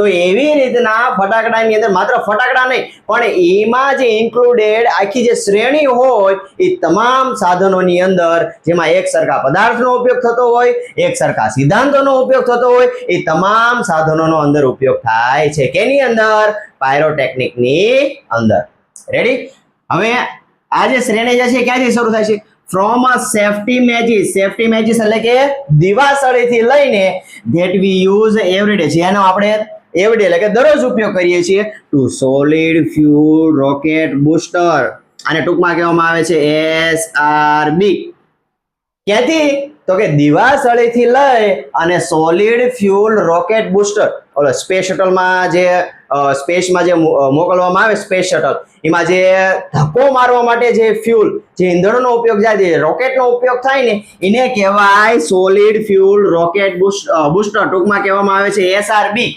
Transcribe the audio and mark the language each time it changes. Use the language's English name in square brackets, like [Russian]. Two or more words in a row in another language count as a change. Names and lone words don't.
[Gujarati] એવી રીતના ફટાકડાની અંદર માત્ર ફટાકડા નહીં પણ એમાં જે ઇન્ક્લુડેડ આખી જે શ્રેણી હોય એ તમામ સાધનોની અંદર જેમાં એક સરખા પદાર્થનો ઉપયોગ થતો હોય એક સરખા સિદ્ધાંતોનો ઉપયોગ થતો હોય એ તમામ સાધનોનો અંદર ઉપયોગ થાય છે કેની અંદર પાયરોટેકનિકની અંદર રેડી હવે આ જે શ્રેણી જે છે ક્યાંથી શરૂ થાય છે [English] from a safety matches [Gujarati] એટલે કે દિવાસળીથી લઈને [English] that we use every day [Gujarati] જેનો આપણે [English] every day [Gujarati] એટલે કે દરરોજ ઉપયોગ કરીએ છીએ [English] to solid fuel rocket booster [Gujarati] આને ટૂંકમાં કહેવામાં આવે છે SRB ક્યાંથી તો કે દિવાસળીથી લઈ અને [English] solid fuel rocket booster [Gujarati] ઓલો સ્પેસ શટલમાં જે સ્પેસમાં જે મોકલવામાં આવે [English] space shuttle [Gujarati] એમાં જે ધક્કો મારવા માટે જે ફ્યુલ જે ઈંધણનો ઉપયોગ થાય છે રોકેટનો ઉપયોગ થાય ને એને કહેવાય [English] solid fuel rocket booster [Gujarati] ટૂંકમાં કહેવામાં આવે છે SRB